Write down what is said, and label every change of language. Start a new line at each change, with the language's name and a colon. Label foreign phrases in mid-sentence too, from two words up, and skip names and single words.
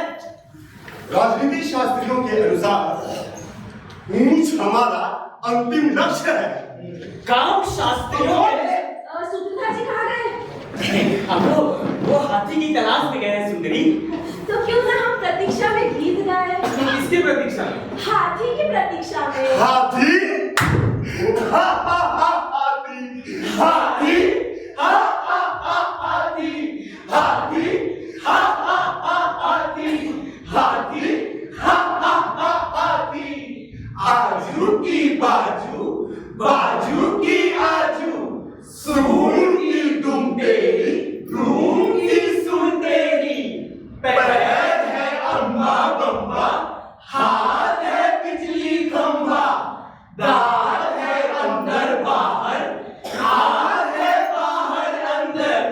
Hindi: राजनीति शास्त्रियों के अनुसार पूंछ हमारा अंतिम लक्ष्य है। काम शास्त्रियों सुकृता जी कहाँ गए? अब वो हाथी की तलाश में गए हैं सुंदरी। तो क्यों ना हम प्रतीक्षा में गीत गाएं? किसकी प्रतीक्षा में? हाथी की प्रतीक्षा में। हाथी, हा हा हा हाथी, हाथी, हा हा हा हाथी, हाथी, हा हा हा हाथी, हाथी, हा हा हा हाथी। आजू की बाजू, बाजू की आजू, सूंड की तुम तेरी, तुम की सुन तेरी। पैर है अम्बा बम्बा, हाथ है बिजली खंभा, दाल है अंदर बाहर, हाथ है बाहर अंदर।